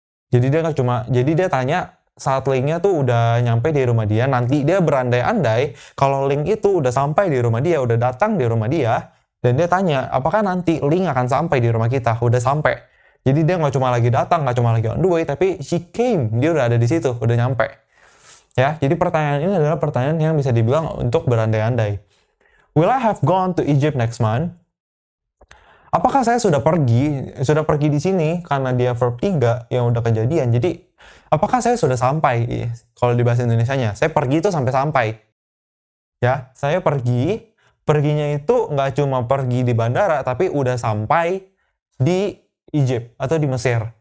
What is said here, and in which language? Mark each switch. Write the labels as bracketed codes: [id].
[id] Jadi dia tanya saat linknya tuh udah nyampe di rumah dia, nanti dia berandai-andai kalau link itu udah sampai di rumah dia, udah datang di rumah dia, dan dia tanya, apakah nanti link akan sampai di rumah kita? Udah sampai. Jadi dia nggak cuma lagi datang, nggak cuma lagi [en] on the way, [id] tapi [en] she came, [id] dia udah ada di situ, udah nyampe. Ya, jadi pertanyaan ini adalah pertanyaan yang bisa dibilang untuk berandai-andai. [en] Will I have gone to Egypt next month? [id] Apakah saya sudah pergi di sini karena dia verb 3 yang udah kejadian. Jadi, apakah saya sudah sampai? Kalau di bahasa Indonesianya, saya pergi itu sampai. Ya, saya perginya itu nggak cuma pergi di bandara, tapi udah sampai di Egypt atau di Mesir.